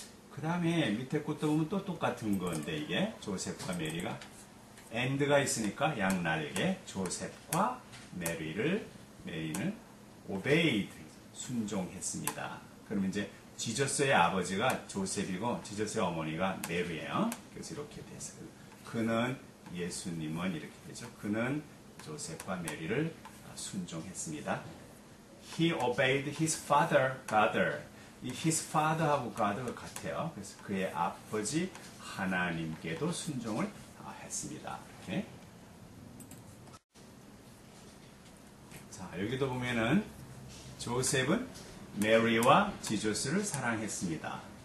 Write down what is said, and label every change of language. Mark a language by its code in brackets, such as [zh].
[ko] 그 다음에 밑에 것도 보면 또 똑같은 건데 이게 조셉과 메리가 end가 있으니까 양날개 조셉과 메리는 obeyed 순종했습니다. 그러면 이제 지저스의 아버지가 조셉이고 지저스의 어머니가 메리예요. 그래서 이렇게 됐어요. 그는 예수님은 이렇게 되죠. 그는 조셉과 메리를 순종했습니다. [en] He obeyed his father, God. [ko] 이 his father하고 God가 같아요. 그래서 그의 아버지 하나님께도 순종을 했습니다. 이렇게. 자, 여기도 보면은 조셉은 메리와 지저스를 사랑했습니다.